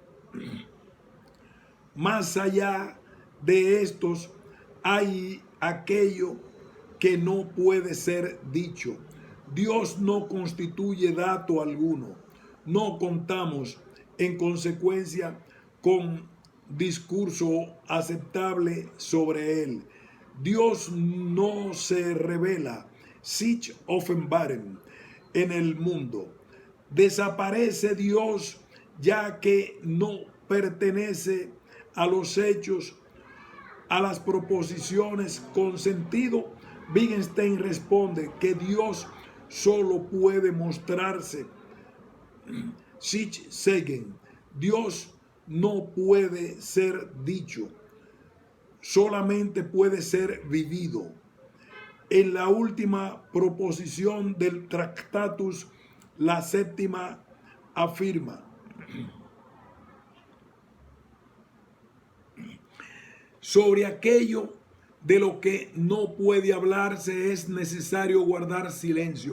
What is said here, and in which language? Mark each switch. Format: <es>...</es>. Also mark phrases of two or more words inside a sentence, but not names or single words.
<es>Más allá de estos hay aquello que no puede ser dicho. Dios no constituye dato alguno. No contamos, en consecuencia, con discurso aceptable sobre él. Dios no se revela,</es> <de>sich offenbaren,</de> <es>en el mundo. Desaparece Dios, ya que no pertenece a los hechos, a las proposiciones con sentido. Wittgenstein responde que Dios solo puede mostrarse,</es> <de>sich sagen.</de> <es>Dios no puede ser dicho, solamente puede ser vivido. En la última proposición del Tractatus, la séptima, afirma: sobre aquello de lo que no puede hablarse es necesario guardar silencio.</es>